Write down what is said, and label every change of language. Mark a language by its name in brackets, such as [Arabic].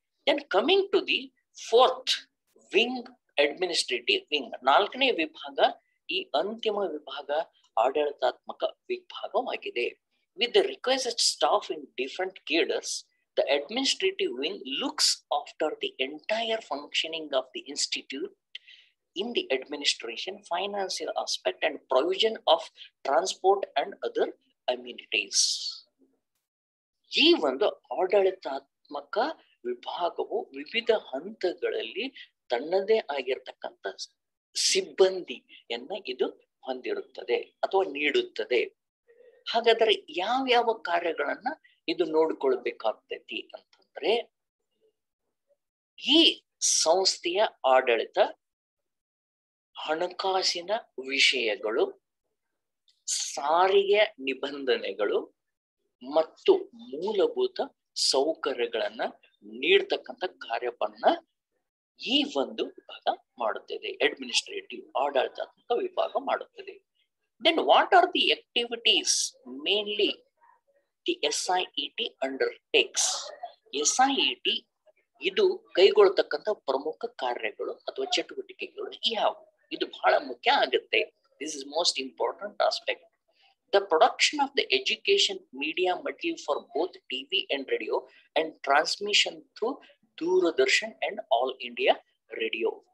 [English] Then coming to the fourth wing, administrative wing. [Kannada] 4ನೇ ವಿಭಾಗ ಈ ಅಂತಿಮ ವಿಭಾಗ ಆಡಳಿತಾತ್ಮಕ ವಿಭಾಗವಾಗಿದೆ. [English] With the requisite staff in different cadres, the administrative wing looks after the entire functioning of the institute in the administration, financial aspect and provision of transport and other amenities. [Kannada] ಈ ಒಂದು ಆಡಳಿತಾತ್ಮಕ ವಿಭಾಗವು ವಿವಿಧ ಹಂತಗಳಲ್ಲಿ ತನ್ನದೇ ಆಗಿರತಕ್ಕಂಥ ಸಿಬ್ಬಂದಿಯನ್ನ ಇದು ಹೊಂದಿರುತ್ತದೆ ಅಥವಾ ನೀಡುತ್ತದೆ. ಹಾಗಾದ್ರೆ ಯಾವ ಕಾರ್ಯಗಳನ್ನ ಇದು ನೋಡ್ಕೊಳ್ಬೇಕಾಗ್ತೈತಿ ಅಂತಂದ್ರೆ, ಈ ಸಂಸ್ಥೆಯ ಆಡಳಿತ, ಹಣಕಾಸಿನ ವಿಷಯಗಳು, ಸಾರಿಗೆ ನಿಬಂಧನೆಗಳು ಮತ್ತು ಮೂಲಭೂತ ಸೌಕರ್ಯಗಳನ್ನ ನೀಡ್ತಕ್ಕಂಥ ಕಾರ್ಯವನ್ನ ಈ ಒಂದು ವಿಭಾಗ ಮಾಡುತ್ತದೆ. ಅಡ್ಮಿನಿಸ್ಟ್ರೇಟಿವ್ ಆಡಳಿತಾತ್ಮಕ ವಿಭಾಗ ಮಾಡುತ್ತದೆ. [English] Then what are the activities mainly the SIET undertakes? [Kannada] SIET ಇದು ಕೈಗೊಳ್ಳತಕ್ಕಂಥ ಪ್ರಮುಖ ಕಾರ್ಯಗಳು ಅಥವಾ ಚಟುವಟಿಕೆಗಳು ಯಾವುವು? ಇದು ಬಹಳ ಮುಖ್ಯ ಆಗುತ್ತೆ. [English] This is most important aspect. The production of the education media material for both TV and radio and transmission through Doordarshan and All India Radio.